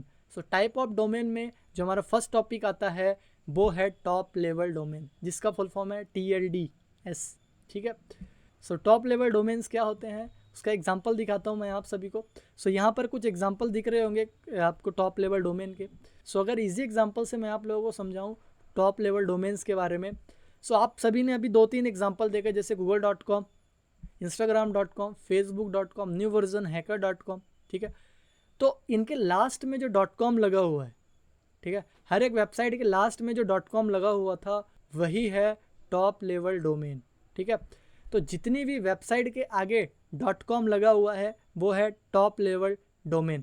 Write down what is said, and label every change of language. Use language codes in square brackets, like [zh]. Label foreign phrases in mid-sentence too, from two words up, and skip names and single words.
[hi] सो [en] type of domain [hi] में जो हमारा [en] first topic [hi] आता है वो है [en] top level domain, [hi] जिसका [en] full form [hi] है TLDS, ठीक है। सो [en] top level domains [hi] क्या होते हैं उसका एग्जांपल दिखाता हूँ मैं आप सभी को। सो यहाँ पर कुछ एग्जांपल दिख रहे होंगे आपको [en] top level domain [hi] के। सो अगर [en] easy example [hi] से मैं आप लोगों को समझाऊँ [en] top level domains [hi] के बारे में, सो आप सभी ने अभी 2-3 एग्जांपल देखे, जैसे google.com, instagram.com, facebook.com, न्यू वर्जन hacker.com, ठीक है। तो इनके लास्ट में जो .com लगा हुआ है, ठीक है, हर एक वेबसाइट के लास्ट में जो .com लगा हुआ था वही है [en] top level domain, [hi] ठीक है। तो जितनी भी वेबसाइट के आगे .com लगा हुआ है वो है [en] top level domain.